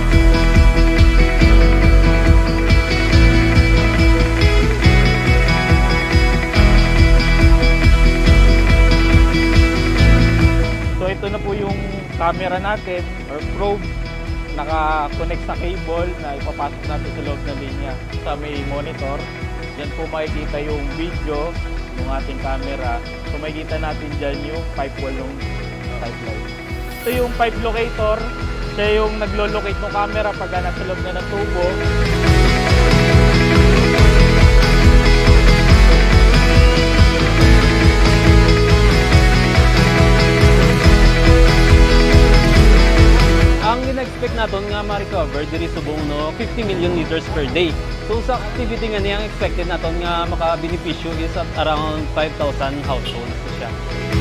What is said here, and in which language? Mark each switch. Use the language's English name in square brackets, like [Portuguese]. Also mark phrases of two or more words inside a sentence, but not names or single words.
[Filipino] Ito na po yung camera natin or probe, naka-connect sa cable na ipapasok natin sa loob ng linya. Sa may monitor, dyan po makikita yung video ng ating camera. So makikita natin dyan yung [English] pipe wall [Filipino] ng pipeline. Ito yung [English] pipe locator, [Filipino] siya yung naglo-locate ng camera pag nasa loob na ng tubo. [Hiligaynon] Ang ina-expect naton nga ma-recover diri subong no [English] 50 million liters per day. [Hiligaynon] So sa activity nga niya ang expected naton nga maka-benepisyo is [English] at around 5,000 households [Hiligaynon] siya.